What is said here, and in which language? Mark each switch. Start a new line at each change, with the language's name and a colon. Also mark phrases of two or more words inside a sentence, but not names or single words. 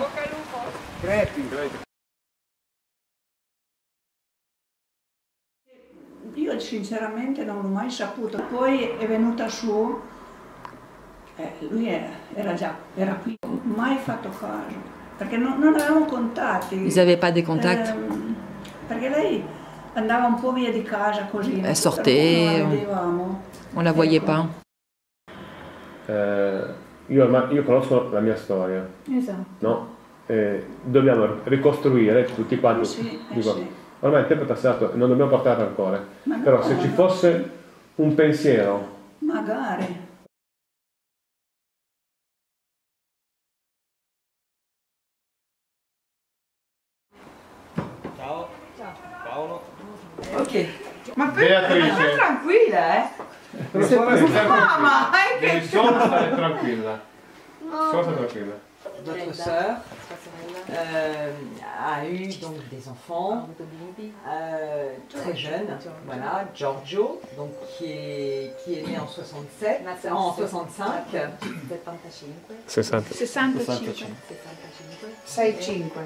Italian: Crepi. Io sinceramente non l'ho mai saputo, poi è venuta su, lui era qui, mai fatto caso, perché non avevamo contatti.
French: Ils n'avaient pas des contacts.
Italian: Perché lei andava un po' via di casa così.
French: Elle sortait,
Italian: non la vedevamo.
French: on la voyait pas.
Italian: Io conosco la mia storia, Esatto. no? Dobbiamo ricostruire tutti quanti. Sì. Ormai il tempo è passato e non dobbiamo portare rancore. Però se ci fosse un pensiero. Magari. Ciao. Paolo. Ok. Ma Beatrice. stai tranquilla, eh? Mamma, Devi solo stare tranquilla. Solo stare tranquilla.
French: Votre sœur a eu donc des enfants très jeunes, voilà, Giorgio, donc qui est né en 65. 65.